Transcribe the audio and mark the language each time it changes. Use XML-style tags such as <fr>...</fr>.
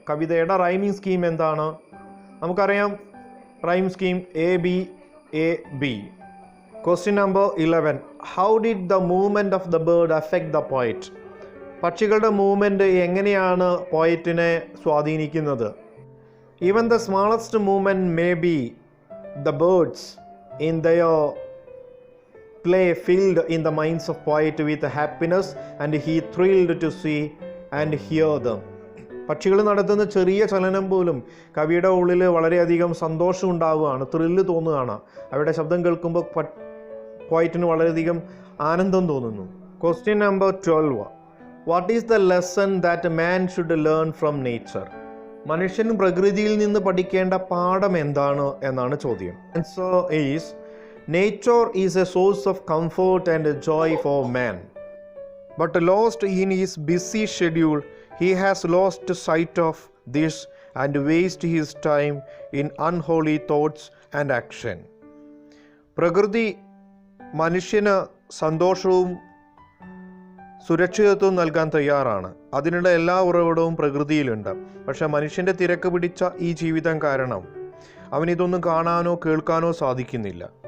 <ml>കവിതയുടെ rhyming scheme എന്താണ്? നമുക്കറിയാം rhyme scheme A-B-A-B.</ml> <en>Question number 11: how did the movement of the bird affect the poet.</en> <ml>പക്ഷികളുടെ movement എങ്ങനെയാണ് പോയറ്റിനെ സ്വാധീനിക്കുന്നത്?</ml> <en>Even the smallest movement may be the birds in their play filled in the minds of poet with happiness and he thrilled to see and hear them.</en> <ml>പക്ഷികൾ നടത്തുന്ന ചെറിയ ചലനം പോലും കവിയുടെ ഉള്ളിൽ വളരെയധികം സന്തോഷം ഉണ്ടാവുകയാണ്, ത്രില്ല് തോന്നുകയാണ്. അവരുടെ ശബ്ദം കേൾക്കുമ്പോൾ പോയറ്റിന് വളരെയധികം ആനന്ദം തോന്നുന്നു.</ml> <en>Question number 12: what is the lesson that man should learn from nature.</en> <ml>മനുഷ്യൻ പ്രകൃതിയിൽ നിന്ന് പഠിക്കേണ്ട പാഠം എന്താണ് എന്നാണ് ചോദ്യം.</ml> <en>Answer is: nature is a source of comfort and joy for man, but lost in his busy schedule he has lost sight of this and wastes his time in unholy thoughts and action.</en> <ml>പ്രകൃതി മനുഷ്യന് സന്തോഷവും സുരക്ഷിതത്വവും നൽകാൻ തയ്യാറാണ്. അതിനുള്ള എല്ലാ ഉറവിടവും പ്രകൃതിയിലുണ്ട്. പക്ഷെ മനുഷ്യൻ്റെ തിരക്ക് പിടിച്ച ഈ ജീവിതം കാരണം അവനിതൊന്നും കാണാനോ കേൾക്കാനോ സാധിക്കുന്നില്ല.</ml>